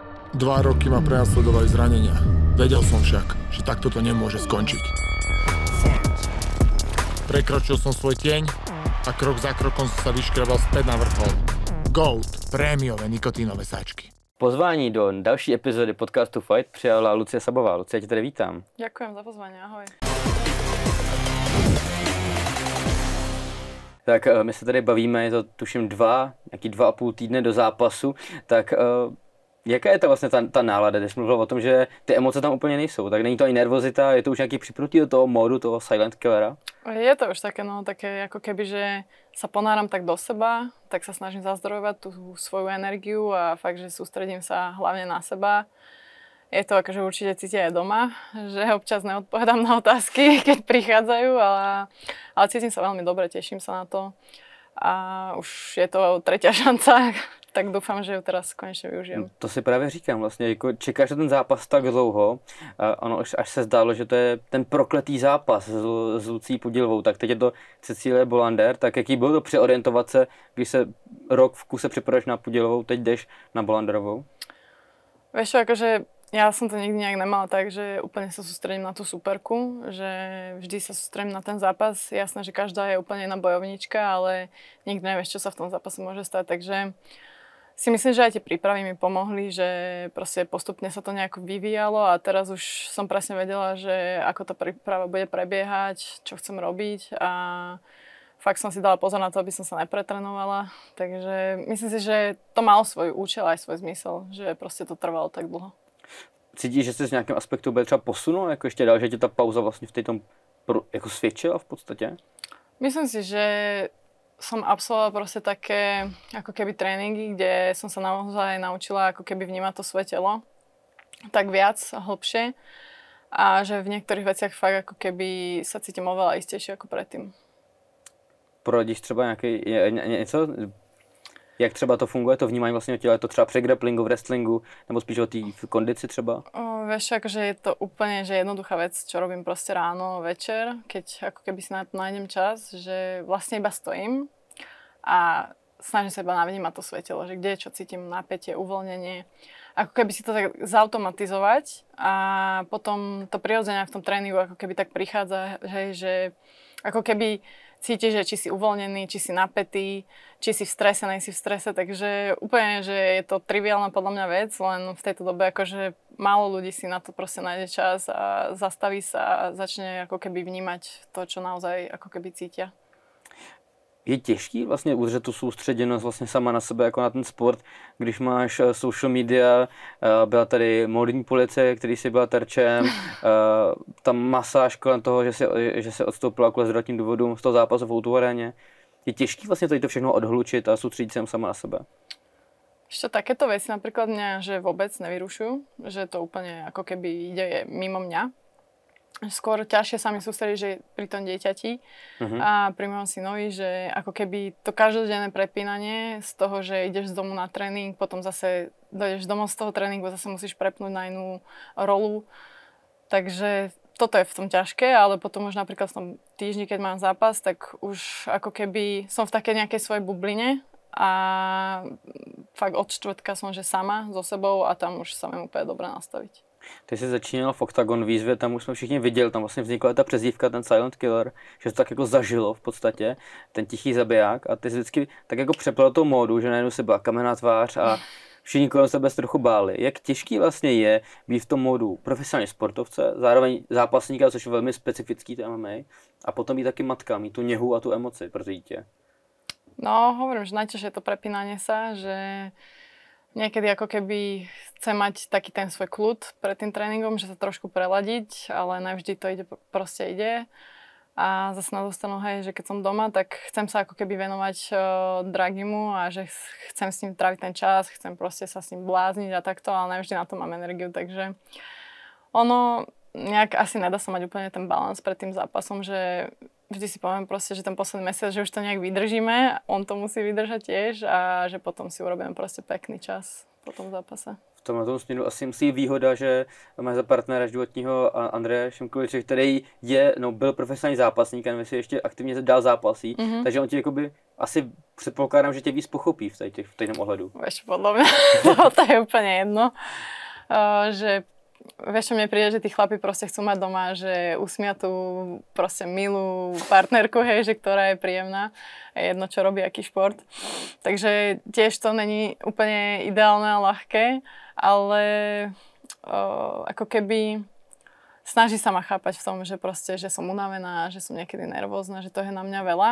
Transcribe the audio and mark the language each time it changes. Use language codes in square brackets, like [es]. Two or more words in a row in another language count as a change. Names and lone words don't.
[sk] 2 roky ma prenasledovali zranenia. Vedel som však, že takto to nemôže skončiť. Prekročil som svoj tieň a krok za krokom som sa vyškrebal späť na vrchol. Gold, prémiové nikotínové sáčky. [cs] Pozvání do další epizody podcastu Fight přijala Lucie Sabová. Lucie, já tě tady vítám. [sk] Ďakujem za pozvanie, ahoj. [cs] Tak my se tady bavíme, je to tuším 2,5 týdne do zápasu, tak jaká je to vlastně ta nálada, když jsi mluvil o tom, že ty emoce tam úplně nejsou, tak není to ani nervozita, je to už nějaký připnutí do toho módu, toho [en] silent killera? [sk] Je to už také, také ako keby, že sa ponáram tak do seba, tak sa snažím zazdrojovať tú svoju energiu a fakt, že sústredím sa hlavne na seba. Je to akože určite cítia aj doma, že občas neodpovedám na otázky, keď prichádzajú, ale cítim sa veľmi dobre, teším sa na to. A už je to tretia šanca, tak dúfam, že ju teraz konečne využijem. [cs] To si právě říkám, vlastně, jako čekáš na ten zápas tak dlouho, ono až se zdálo, že to je ten prokletý zápas s Lucí Podilovou, tak teď je to Cecilie Bolander, tak jaký bylo to přeorientovat se, když se rok v kuse připravuješ na Podilovou, teď jdeš na Bolanderovou? [sk] Vieš čo, akože ja som to nikdy nejak nemala tak, že úplne sa sústredím na tú superku, že vždy sa sústredím na ten zápas. Jasné, že každá je úplne iná bojovnička, ale nikdy nevieš, čo sa v tom zápase môže stať, takže si myslím, že aj tie prípravy mi pomohli, že proste postupne sa to nejako vyvíjalo a teraz už som presne vedela, že ako tá príprava bude prebiehať, čo chcem robiť a fakt som si dala pozor na to, aby som sa nepretrenovala, takže myslím si, že to malo svoj účel aj svoj zmysel, že proste to trvalo tak dlho. [cs] Cítíš, že jsi v nějakém aspektu byl třeba posunul, jako ještě dál, že tě ta pauza vlastně v tom jako svědčila v podstatě? [sk] Myslím si, že som absolvovala proste také ako keby tréningy, kde som sa naozaj naučila ako keby vnímať to svoje telo tak viac, hlbšie a že v niektorých veciach fakt ako keby sa cítim oveľa istejšie ako predtým. [cs] Poradíš třeba něco? Jak třeba to funguje, to vnímání vlastně o těle, je to třeba při grapplingu, v wrestlingu, nebo spíš o té kondici třeba? [sk] Vieš, akože je to úplne že jednoduchá vec, čo robím proste ráno, večer, keď ako keby si na to nájdem čas, že vlastne iba stojím a snažím sa iba navnímať to svoje telo, že kde čo cítim, napätie, uvoľnenie. Ako keby si to tak zautomatizovať a potom to prirodzene v tom tréningu ako keby tak prichádza, že ako keby cítiš, že či si uvoľnený, či si napätý, či si v strese, nejsi v strese, takže úplne, že je to triviálna podľa mňa vec, len v tejto dobe akože málo ľudí si na to proste nájde čas a zastaví sa a začne ako keby vnímať to, čo naozaj ako keby cítia. [cs] Je těžký vlastně udržet tu soustředěnost vlastně sama na sebe jako na ten sport, když máš [en] social media, [cs] byla tady módní policie, který si byla terčem, tam masáž kolem toho, že se odstoupila kvůli zdravotním důvodům z toho zápasu v O2 aréně. Je těžký vlastně to všechno odhlučit a soustředit se sama na sebe? [sk] Ešte takéto veci napríklad mňa, že vôbec nevyrušujú, že to úplne ako keby ide mimo mňa. Skôr ťažšie sa mi sústrediť, že pri tom dieťati a pri mojom synovi, že ako keby to každodenné prepínanie z toho, že ideš z domu na tréning, potom zase dojdeš domov z toho tréningu, zase musíš prepnúť na inú rolu. Takže toto je v tom ťažké, ale potom už napríklad v tom týždni, keď mám zápas, tak už ako keby som v takej nejakej svojej bubline a fakt od čtvrtka som že sama so sebou a tam už sa viem úplne dobre nastaviť. [cs] Ty jsi začínal v Octagon výzvě, tam už jsme všichni viděli, tam vlastně vznikla ta přezdívka, ten Silent Killer, že to tak jako zažilo v podstatě, ten tichý zabiják a ty jsi vždycky tak jako přepl tou módu, že najednou si byla kamenná tvář a všichni kolem sebe se trochu báli. Jak těžký vlastně je být v tom módu profesionální sportovce, zároveň zápasníka, což je velmi specifický to MMA, a potom být taky matka, mít tu něhu a tu emoci pro dítě? [sk] No, hovorím, že najťažšie je to prepínanie sa, že niekedy ako keby chce mať taký ten svoj kľud pred tým tréningom, že sa trošku preladiť, ale navždy to ide. A zase na dostanu, hej, že keď som doma, tak chcem sa ako keby venovať Dragimu a že chcem s ním tráviť ten čas, chcem proste sa s ním blázniť a takto, ale navždy na to mám energiu, takže ono nejak asi nedá sa mať úplne ten balans pred tým zápasom, že vždy si poviem proste, že ten posledný mesiac, že už to nejak vydržíme, on to musí vydržať tiež a že potom si urobíme proste pekný čas po tom zápase. [cs] V tomhle směru asi musí výhoda, že máš za partnera životního Andreje Šimkoviče, který byl profesionální zápasník a si ještě aktivně dál zápasí, takže on ti jakoby asi předpokládám, že tě víc pochopí v tom ohledu. [sk] Vieš, podľa mňa to je úplne jedno. že vieš, čo mne príde, že tí chlapi proste chcú mať doma, že usmiatú proste milú partnerku, hej, že ktorá je príjemná. Je jedno, čo robí, aký šport. Takže tiež to není úplne ideálne a ľahké, ale ako keby snaží sa ma chápať v tom, že proste, že som unavená, že som niekedy nervózna, že to je na mňa veľa.